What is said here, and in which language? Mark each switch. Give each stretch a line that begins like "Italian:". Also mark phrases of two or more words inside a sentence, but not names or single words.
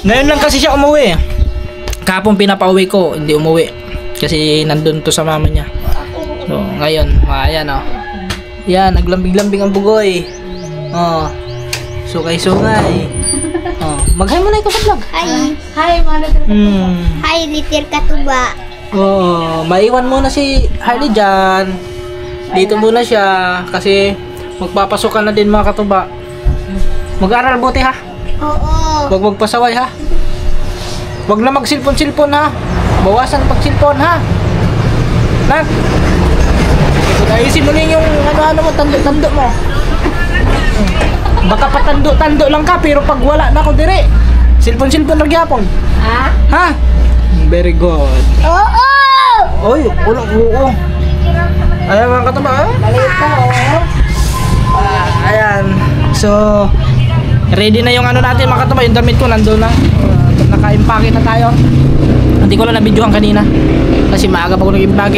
Filipino: Ngayon lang kasi siya umuwi. Kahapon pinapauwi ko, hindi umuwi. Kasi nandun to sa mama niya. So ngayon, ayan oh. Yan, naglambing-lambing ang bugoy. Oh. Sukay-sukay.
Cebuano: Oh, mag-hi mo na ikaw sa vlog.
Filipino: hi. Hi, mga little Hi, little katuba. Oh, maiwan muna si Harley dyan. Dito muna siya kasi magpapasokan na din mga katuba. Mag-aral buti ha. Oo. Huwag magpasaway ha. Huwag na mag-silpon-silpon ha. Bawasan pag-silpon ha. Nak. Ayusin mo rin yung ano mo, tando-tando mo.
Cebuano: Baka patando-tando lang ka pero pag wala na ako dire. Silpon-silpon nagyapon.
Filipino: Ha? Ha?
English: Very good.
Filipino: Oo. Oy, ulang oo. Ayan mga katuba ha? Maliit ka, oh. Ayan. So, ready na yung ano natin mga katuba. Yung damit ko nandun na. Naka-impake na tayo. Hindi ko lang na-videohan kanina. Kasi maaga pa ako nag-impake.